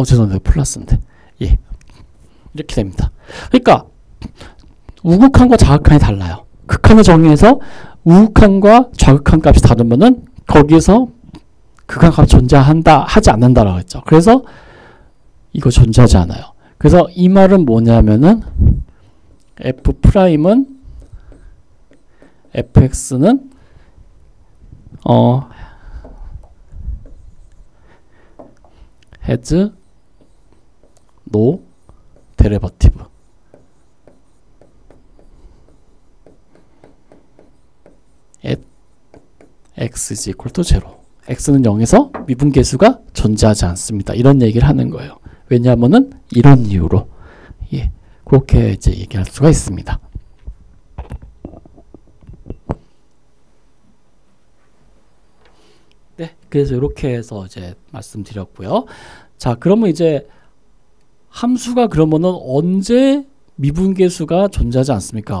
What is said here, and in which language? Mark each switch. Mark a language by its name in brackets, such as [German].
[Korean] 죄송해요. 플러스인데. 예. 이렇게 됩니다. 그러니까 우극한과 좌극한이 달라요. 극한을 정의해서 우극한과 좌극한 값이 다르면은 거기에서 극한값이 존재한다, 하지 않는다라고 했죠. 그래서 이거 존재하지 않아요. 그래서 이 말은 뭐냐면은 F'은 fx는 [English] has no derivative at x is equal to 0. [Korean] x는 0에서 미분계수가 존재하지 않습니다. 이런 얘기를 하는 거예요. 왜냐하면은 이런 이유로. 예. 그렇게 이제 얘기할 수가 있습니다. 네. 그래서 이렇게 해서 이제 말씀드렸고요. 자, 그러면 이제 함수가 그러면은 언제 미분계수가 존재하지 않습니까?